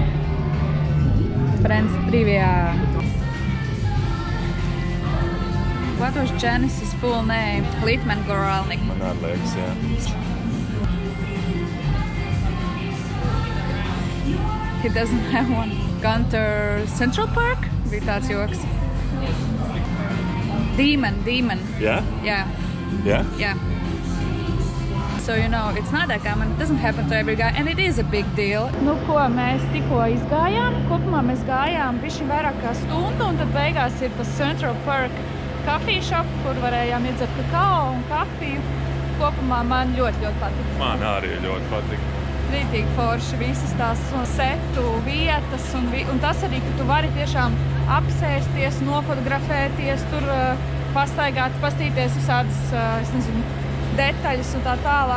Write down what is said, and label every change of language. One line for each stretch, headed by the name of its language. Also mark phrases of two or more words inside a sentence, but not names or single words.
English: Friends trivia. What was Janice's full name? Littman Goralnik.
Latvian: Man liekas, jā.
English: He doesn't have one. Gunter Central Park?
Latvian: Bija tāds joks.
English: Demon. Yeah? Yeah. Yeah? Yeah. So, you know, it's not that common. It doesn't happen to every guy, and it is a big deal.
Latvian: Nu, ko mēs tikko izgājām? Kopumā mēs gājām bišķi vairāk kā stundu, un tad beigās ir tas Central Park
English: coffee shop,
Latvian: kur varējām iedzert kakao un kafiju. Kopumā man ļoti patīk. Man arī ļoti patīk. Rītīgi forši visas tās setu vietas, un tas arī, ka tu vari tiešām apsēsties, nofotografēties, tur pastaigāt, pastīties visādas, es nezinu, detaļas un tā tālāk.